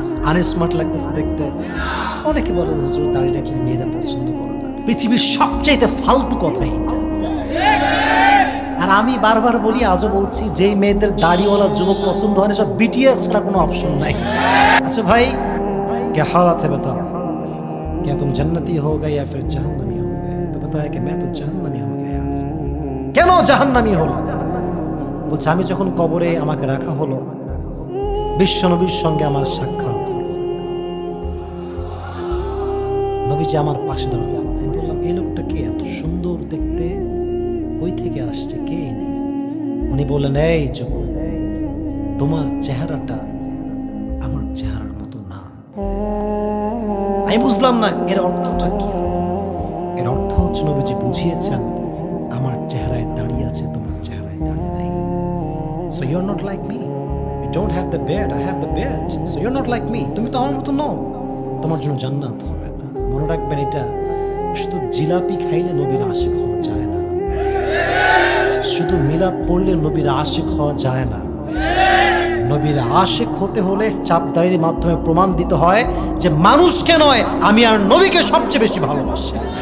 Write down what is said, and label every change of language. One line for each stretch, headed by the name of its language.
Bangla: Unsmart লাগতেছে দেখতে? অনেকে বলে হুজুর দাড়ি রাখলে মেয়েরা পছন্দ করে না। পৃথিবীর সবচাইতে ফালতু কথা এটা। আর আমি বারবার বলি, আজও বলছি, যেই মেয়েদের দাড়িওয়ালা যুবক পছন্দ হয় না, সব বিটিএস ছাড়া কোনো অপশন নাই। আচ্ছা ভাই,
Hindi: क्या हालत है बताओ, क्या तुम जन्नती हो गए या फिर जहन्नमी हो गए? तो बताया कि मैं तो जहन्नमी हो गया।
Bangla: কেন জাহান্নামী হলো? বলছে আমি যখন কবরে আমাকে রাখা হলো, বিশ্বনবীর সঙ্গে আমার সাক্ষাৎ হলো। নবীজি আমার পাশে দাঁড়ালেন। আমি বললাম এই লোকটা কে, এত সুন্দর দেখতে, কই থেকে আসছে, কে ইনি? উনি বললেন এই যুবক, তোমার চেহারাটা আমার চেহারার মতো না। আমি বুঝলাম না এর অর্থটা কি। এর অর্থ হচ্ছে নবীজি বুঝিয়েছেন আমার চেহারায় দাঁড়িয়ে আছে, তোমার চেহারায় দাঁড়িয়ে নাই।
English: So you're not like me. You don't have the beard, I have the beard. So you're not like me.
Bangla: তুমি তো আমার মতো নও, তোমার জন্য জান্নাত হবে না। মনে রাখবেন, এটা শুধু জিলাপি খাইলে নবীর আশিক হওয়া যায় না, শুধু মিলাদ পড়লে নবীর আশিক হওয়া যায় না। নবীর আশিক হতে হলে চাপদারির মাধ্যমে প্রমাণ দিতে হয় যে মানুষকে নয়, আমি আর নবীকে সবচেয়ে বেশি ভালোবাসি।